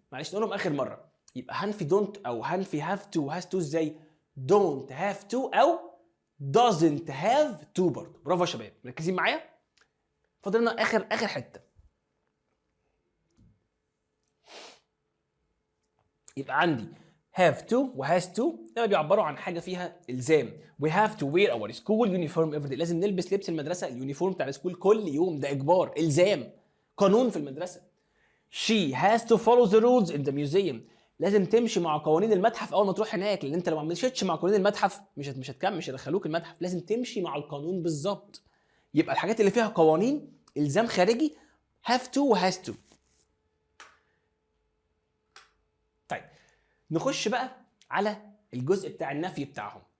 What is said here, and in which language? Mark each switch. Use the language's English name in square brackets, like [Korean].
[Arabic] معلش نقولهم اخر مره. يبقى هنفي دونت او هنفي هاف تو وهاز تو ازاي؟ [English] don't have to [Arabic] او [English] doesn't have to [Arabic] برضه. برافو يا شباب مركزين معايا؟ فاضل لنا اخر حته. يبقى عندي have to و has to ده بيعبروا عن حاجه فيها الزام. [English] we have to wear our school uniform every day. [Arabic] لازم نلبس لبس المدرسه اليونيفورم بتاع السكول كل يوم، ده اجبار الزام قانون في المدرسه. [English] she has to follow the rules in the museum. [Arabic] لازم تمشي مع قوانين المتحف اول ما تروح هناك، لان انت لو ما مشيتش مع قوانين المتحف مش هتكمل، مش هيدخلوك المتحف. لازم تمشي مع القانون بالظبط. يبقى الحاجات اللي فيها قوانين الزام خارجي have to و has to. طيب نخش بقى على الجزء بتاع النفي بتاعهم.